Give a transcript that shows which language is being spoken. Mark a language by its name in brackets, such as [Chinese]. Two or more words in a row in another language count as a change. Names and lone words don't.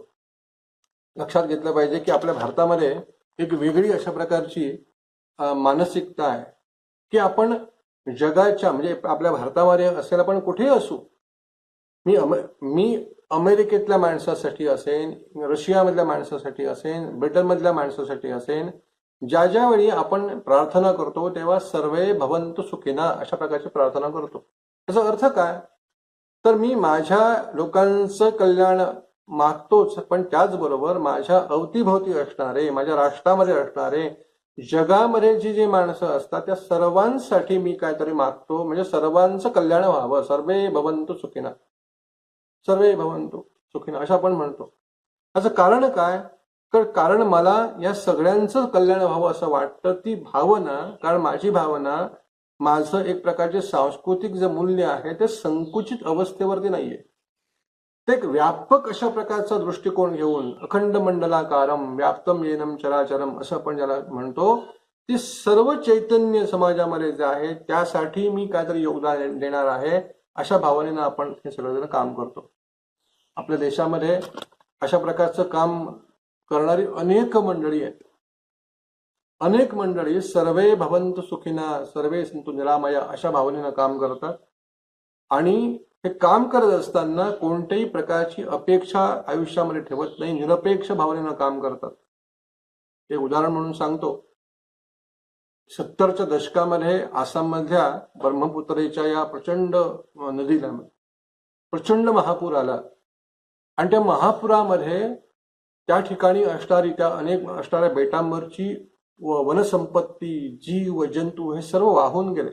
[Marathi] लक्षात घेतलं पाहिजे की आपल्या भारतामध्ये एक वेगळी अशा प्रकारची मानसिकता आहे की आपण जगाच्या म्हणजे आपल्या भारतामध्ये असेल, आपण कुठेही असू, मी अमेरिकेतल्या माणसासाठी असेन, रशियामधल्या माणसासाठी असेन, ब्रिटनमधल्या माणसासाठी असेन, ज्या वेळी आपण प्रार्थना करतो तेव्हा [Sanskrit] सर्वे भवन्तु सुखिना [Marathi] अशा प्रकारची प्रार्थना करतो. त्याचा अर्थ काय? तर मी माझ्या लोकांचं कल्याण मागतोच, पण त्याचबरोबर माझ्या अवतीभोवती असणारे, माझ्या राष्ट्रामध्ये असणारे, जगामध्ये जी माणसं असतात त्या सर्वांसाठी मी काहीतरी मागतो, म्हणजे सर्वांचं कल्याण व्हावं. [Sanskrit] सर्वे भवन्तु सुखिना, सर्वे भवन्तु सुखिना [Marathi] असं आपण म्हणतो. याचं कारण काय? तर कारण मला या सगळ्यांचं कल्याण व्हावं असं वाटतं. ती भावना, कारण माझी भावना, माझं एक प्रकारचे सांस्कृतिक जे मूल्य आहे ते संकुचित अवस्थेवरती नाहीये. ते एक व्यापक अशा प्रकारचा दृष्टिकोन घेऊन [Sanskrit] अखंड मंडलाकारम व्याप्तम येनम चराचरम [Marathi] असं आपण ज्याला म्हणतो, ती सर्व चैतन्य समाजामध्ये जे आहे त्यासाठी मी काहीतरी योगदान देणार आहे अशा भावनेनं आपण हे सगळेजण काम करतो. आपल्या देशामध्ये अशा प्रकारचं काम करणारी अनेक मंडळी आहेत. अनेक मंडळी [Sanskrit] सर्वे भवन्तु सुखिना सर्वे सन्तु निरामया [Marathi] अशा भावनेनं काम करतात आणि हे काम करत असताना कोणत्याही प्रकारची अपेक्षा आयुष्यामध्ये ठेवत नाही, निरपेक्ष भावनेनं काम करतात. एक उदाहरण म्हणून सांगतो. 70च्या दशकामध्ये आसाममधल्या ब्रह्मपुत्रेच्या या प्रचंड नदीला प्रचंड महापूर आला आणि त्या महापुरामध्ये त्या ठिकाणी असणारी त्या अनेक असणाऱ्या बेटांवरची वनसंपत्ती, जीव जंतू हे सर्व वाहून गेले.